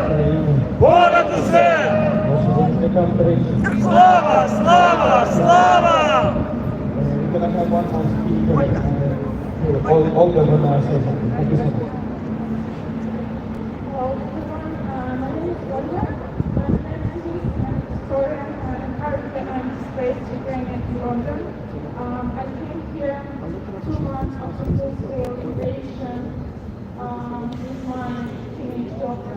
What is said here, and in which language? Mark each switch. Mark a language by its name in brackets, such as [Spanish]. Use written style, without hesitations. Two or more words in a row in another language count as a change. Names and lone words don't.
[Ukrainian] Понад усе! Нашим захисникам тричі! Слава! Слава! Слава! [English] Olga Vernaya says something. Thank you so much. Hello, everyone. My name is Olga. I'm an historian and architect and displaced Ukrainian in London. I came here 2 months after full-scale invasion with my teenage daughter.